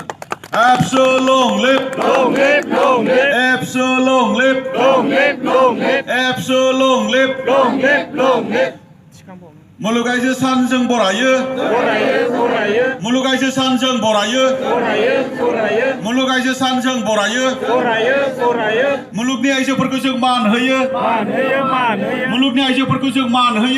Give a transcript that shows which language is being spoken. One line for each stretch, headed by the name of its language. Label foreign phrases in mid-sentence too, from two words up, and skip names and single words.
English: Absolute long live, long live, long live. Absolute long live, long live, long live. Absolute long live, long live, long live.
Bodo: मुलुग आइजो सान जों बरायो, बरायो, बरायो. मुलुग आइजो सान जों बरायो, बरायो, बरायो. मुलुग आइजो सान जों बरायो, बरायो, बरायो. मुलुगनि आइजोफोरखौ जों मान होयो, मान होयो, मान होयो. मुलुगनि आइजोफोरखौ जों मान होयो,